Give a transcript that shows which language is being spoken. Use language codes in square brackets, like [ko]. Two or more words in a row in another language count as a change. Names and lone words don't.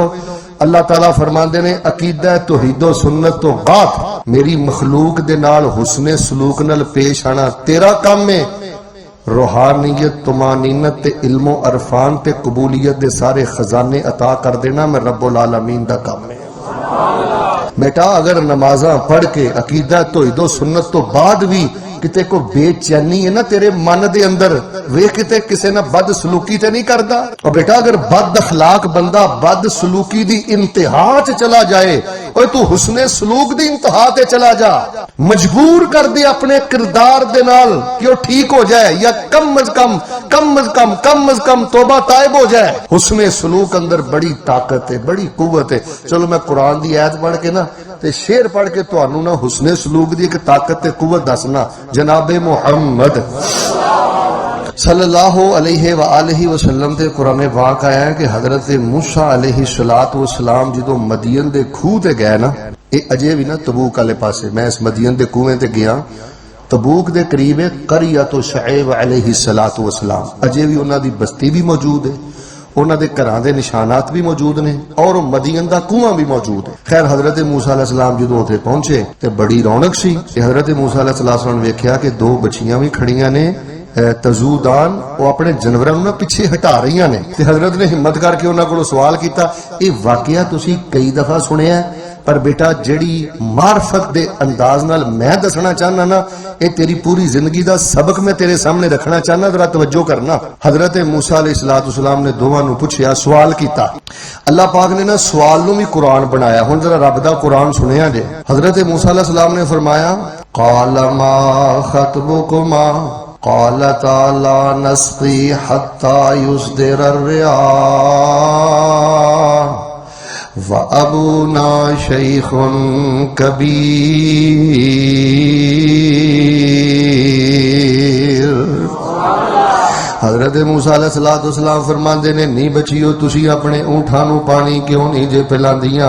[pa] ਅੱਲ੍ਹਾ ਤਾਲਾ ਫ਼ਰਮਾਂਦੇ ਨੇ ਅਕੀਦਾ ਤੌਹੀਦੋ ਸੁੰਨਤ ਤੋ ਬਾਅਦ ਮੇਰੀ ਮਖ਼ਲੂਕ ਦੇ ਨਾਲ ਹੁਸਨੇ ਸਲੂਕ ਨਾਲ ਪੇਸ਼ ਆਨਾ ਤੇਰਾ ਕੰਮ ਹੈ। ਰੂਹਾਨੀਅਤ, ਤੁਮਾਨੀਨਤ ਤੇ ਇਲਮੋ ਅਰਫ਼ਾਨ ਤੇ ਕਬੂਲੀਅਤ ਦੇ ਸਾਰੇ ਖ਼ਜ਼ਾਨੇ ਅਤਾ ਕਰ ਦੇਣਾ ਮੈਂ [ar] ربّ العالمين [pa] ਦਾ ਕੰਮ ਹੈ। ਬੇਟਾ ਅਗਰ ਨਮਾਜ਼ਾਂ ਪੜ੍ਹ ਕੇ ਅਕੀਦਾ ਤੌਹੀਦੋ ਸੁੰਨਤ ਤੋ ਬਾਅਦ ਭੀ ਕਿਤੇ ਕੋ ਬੇਚੈਨੀ ਹੈ ਨਾ ਤੇਰੇ ਮਨ ਦੇ ਅੰਦਰ, ਵੇ ਕਿਤੇ ਕਿਸੇ ਨਾ ਬਦ ਸਲੂਕੀ ਤੇ ਨਹੀਂ ਕਰਦਾ। ਔਰ ਬੇਟਾ ਅਗਰ ਬਦ ਅਖ਼ਲਾਕ ਬੰਦਾ ਬਦ ਸਲੂਕੀ ਦੀ ਇੰਤਹਾ ਚ ਚਲਾ ਜਾਏ, ਔਰ ਤੂ ਹੁਸਨੇ ਸਲੂਕ ਦੀ ਇੰਤਹਾ ਤੇ ਚਲਾ ਜਾ, ਮਜਬੂਰ ਕਰ ਦੇ ਅਪਨੇ ਕਿਰਦਾਰ ਦੇ ਨਾਲ ਕਿ ਵੋ ਠੀਕ ਹੋ ਜਾਏ, ਯਾ ਕਮ ਅਜ਼ ਕਮ ਤੌਬਾ ਤਾਇਬ ਹੋ ਜਾਏ। ਹੁਸਨੇ ਸਲੂਕ ਅੰਦਰ ਬੜੀ ਤਾਕਤ ਹੈ, ਬੜੀ ਕੁੱਵਤ ਹੈ। ਚਲੋ ਮੈਂ ਕੁਰਾਨ ਦੀ ਆਇਤ ਪੜ੍ਹ ਕੇ ਨਾ ਤੇ ਸ਼ੇਰ ਪੜ੍ਹ ਕੇ ਤੁਹਾਨੂੰ ਨਾ ਹੁਸਨੇ ਸਲੂਕ ਦੀ ਏਕ ਤਾਕਤ ਤੇ ਕੁੱਵਤ ਦੱਸਣਾ। ਜਨਾਬੇ ਮੁਹੰਮਦ [ar] صلى الله عليه وسلم [pa] ਤੇ ਕੁਰਾਨ ਪਾਕ ਆਇਆ ਹੈ ਕਿ ਹਜ਼ਰਤ ਮੂਸਾ [ar] عليه الصلاة والسلام [pa] ਜੋ ਮਦਯਨ ਦੇ ਖੂਹ ਤੇ ਗਏ ਨਾ, ਯੇ ਅਜੇ ਭੀ ਨਾ ਤਬੂਕ ਵਾਲੇ ਪਾਸੇ, ਮੈਂ ਇਸ ਮਦਯਨ ਦੇ ਕੂਏਂ ਤੇ ਗਯਾ, ਤਬੂਕ ਦੇ ਕਰੀਬ ਹੈ ਕਰਯਤੁ ਸ਼ੁਐਬ [ar] عليه الصلاة والسلام, [pa] ਅਜੇ ਭੀ ਉਨ੍ਹਾਂ ਦੀ ਬਸਤੀ ਭੀ ਮੌਜੂਦ ਹੈ, ਉਨ੍ਹਾਂ ਦੇ ਘਰਾਂ ਦੇ ਨਿਸ਼ਾਨਾਤ ਭੀ ਮੌਜੂਦ ਨੇ, ਔਰ ਮਦਯਨ ਦਾ ਖੂਹ ਭੀ ਮੌਜੂਦ ਹੈ। ਖ਼ੈਰ ਹਜ਼ਰਤ ਮੂਸਾ ਅਲੈਹਿੱਸਲਾਮ ਜੋ ਉੱਥੇ ਪਹੁੰਚੇ ਤੇ ਬੜੀ ਰੌਣਕ ਸੀ। ਹਜ਼ਰਤ ਮੂਸਾ ਅਲੈਹਿੱਸਲਾਮ ਨੇ ਵੇਖਿਆ ਕਿ ਦੋ ਬੱਚੀਆਂ ਭੀ ਖੜੀਆਂ ਨੇ, ਤਜੂਦਾਨ, ਵੋ ਅਪਨੇ ਜਾਨਵਰਾਂ ਨਾ ਪਿੱਛੇ ਹਟਾ ਰਹੀ ਨੇ। ਹਜ਼ਰਤ ਨੇ ਹਿੰਮਤ ਕਰਕੇ ਉਨ੍ਹੋਂ ਨੇ ਕੋ ਸਵਾਲ ਕੀਆ, ਯੇ ਵਾਕਿਆ ਤੁਸੀ ਕਈ ਦਫ਼ਾ ਸੁਣਿਆ, ਪਰ ਬੇਟਾ ਜਿਹੜੀ ਮਾਰਫ਼ਤ ਦੇ ਅੰਦਾਜ਼ ਨਾਲ ਮੈਂ ਦੱਸਣਾ ਚਾਹਨਾ ਨਾ, ਯੇ ਤੇਰੀ ਪੂਰੀ ਜ਼ਿੰਦਗੀ ਦਾ ਸਬਕ ਮੈਂ ਤੇਰੇ ਸਾਮਣੇ ਰੱਖਣਾ ਚਾਹਨਾ, ਜ਼ਰਾ ਤਵੱਜੋ ਕਰਨਾ। ਹਜ਼ਰਤ ਮੂਸਾ ਅਲੈਹਿੱਸਲਾਮ ਨੇ ਦੋਵਾਂ ਨੂੰ ਪੁੱਛਿਆ, ਸਵਾਲ ਕੀਆ। ਅੱਲ੍ਹਾ ਪਾਕ ਨੇ ਨਾ ਸਵਾਲ ਨੂੰ ਭੀ ਕੁਰਾਨ ਬਣਾਇਆ। ਹੁਣ ਜ਼ਰਾ ਰੱਬ ਦਾ ਕੁਰਾਨ ਸੁਣਿਆ ਜੇ। ਹਜ਼ਰਤ ਮੂਸਾ ਅਲੈਹਿੱਸਲਾਮ ਨੇ ਫ਼ਰਮਾਇਆ, [ar] قال ما خطبكما قالتا لا نسقي حتى يصدر الرعاء وأبونا شيخ كبير. [pa] ਹਜ਼ਰਤ ਮੂਸਾ ਅਲੈਹਿੱਸਲਾਮ ਫ਼ਰਮਾਂਦੇ ਨੇ, ਨਹੀਂ ਬੱਚੀਓ ਤੁਸੀ ਅਪਨੇ ਊਠਾਂ ਨੂੰ ਪਾਣੀ ਕਿਉਂ ਨਹੀਂ ਜੇ ਪਿਲਾਂਦੀਆਂ?